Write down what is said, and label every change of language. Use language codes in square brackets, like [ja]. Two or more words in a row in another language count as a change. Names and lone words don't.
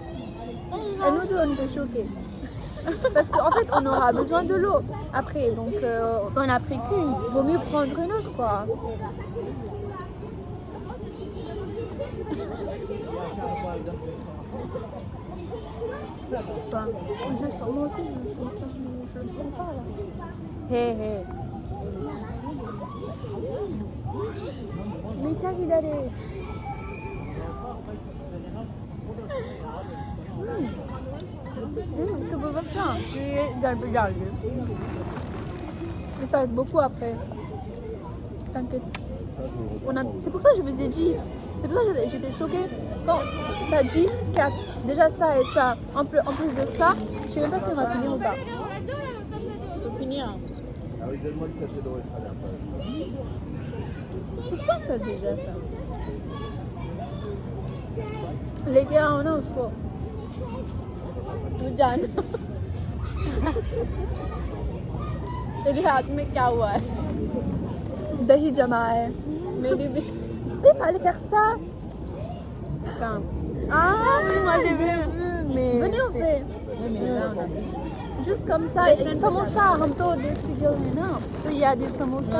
[fr] Et nous deux on était choqués. Parce qu'en fait on aura besoin de l'eau après, donc on a pris qu'une. Vaut mieux prendre une autre quoi. Enfin, moi aussi je le sens pas là. Hé, hé. [hi] मीठा किधर है? [fr] Tu peux faire ça? Mais ça va être beaucoup après. T'inquiète. C'est pour ça que je vous ai dit. C'est pour ça que j'étais choquée quand t'as dit 4. Déjà ça et ça. En plus de ça, je sais même pas si on va finir ou pas. On peut finir. Ah oui, donne-moi le sachet d'eau et Tu penses ça déjà, ça? Les gars, on a au sport. [hi] जान तेरे हाथ में क्या हुआ है? दही जमा है. मेरी भी. [fr] Il fallait faire ça. Ah oui, moi j'ai vu. Mais Venez on fait. mais là on a vu. Juste comme ça. [hi] Samosa, हम तो देसी गर्ल है ना. [fr] तो il y a des samosas.